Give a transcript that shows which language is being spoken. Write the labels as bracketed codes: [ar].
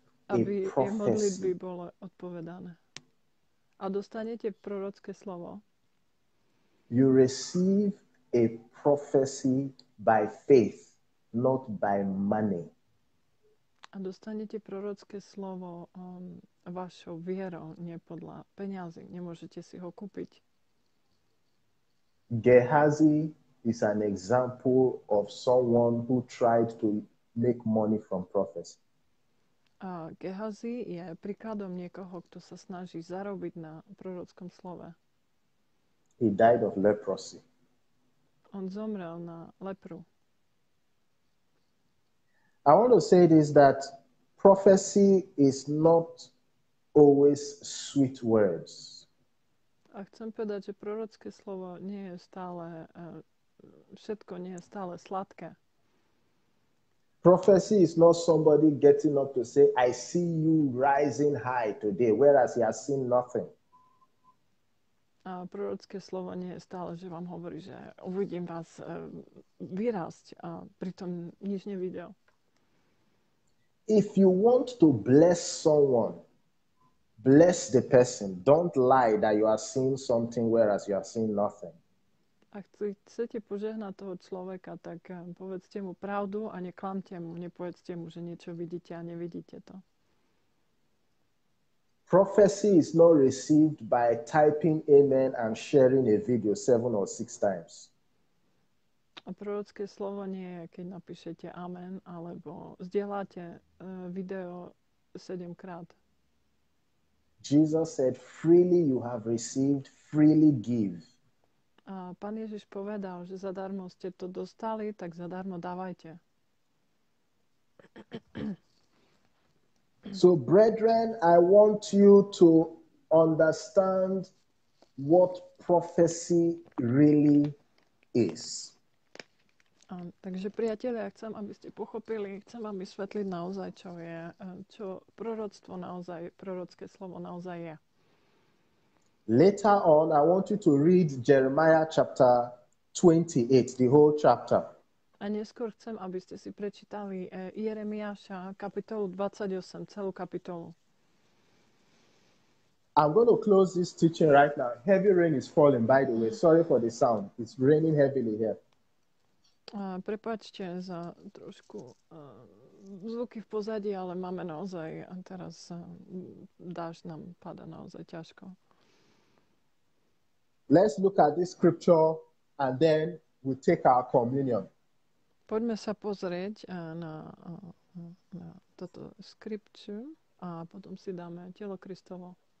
[sk] aby jej modlitby boli odpovedané. A dostanete prorocké slovo. [en] You receive a prophecy by faith, not by money. [sk] A dostanete prorocké slovo vašou vierou, nie podľa peňazí. Nemôžete si ho kúpiť. [en] Gehazi is an example of someone who tried to make money from prophecy. [sk] A Gehazi je príkladom niekoho, kto sa snaží zarobiť na prorockom slove. [en] He died of leprosy. [sk] On zomrel na lepru. [en] I want to say this, that prophecy is not always sweet words. [sk] A chcem povedať, že prorocké slovo nie je stále, všetko nie je stále sladké. [en] Prophecy is not somebody getting up to say, "I see you rising high today," whereas he has seen nothing. [sk] A prorocké slovo nie je stále, že vám hovorí, že uvidím vás vyrásť a pritom nič nevidel. [en] If you want to bless someone, bless the person. Don't lie that you are seeing something whereas you are seeing nothing. [sk] Ak chcete požehnať toho človeka, tak povedzte mu pravdu a neklamte mu. Nepovedzte mu, že niečo vidíte a nevidíte to. [en] Prophecy is not received by typing amen and sharing a video 7 or 6 times. [sk] A prorocké slovo nie je, keď napíšete amen, alebo zdieľate video 7 krát. [en] Jesus said, freely you have received, freely give. [sk] A Pán Ježiš povedal, že zadarmo ste to dostali, tak zadarmo dávajte. [en] So, brethren, I want you to understand what prophecy really is. [sk] Takže priatelia, chcem, aby ste pochopili, chcem vám vysvetliť naozaj, čo proroctvo naozaj, prorocké slovo naozaj je. [en] Later on, I want you to read Jeremiah chapter 28, the whole chapter. [sk] A neskôr chcem, aby ste si prečítali Jeremiáša kapitolu 28, celú kapitolu. [en] I'm going to close this teaching right now. Heavy rain is falling, by the way. Sorry for the sound. It's raining heavily here. [sk] Prepáčte za trošku zvuky v pozadí, ale máme naozaj, a teraz dážď nám pada naozaj ťažko. [en] Let's look at this scripture and then we take our communion. [sk] Poďme sa pozrieť na toto scripture a potom si dáme telo Kristovo.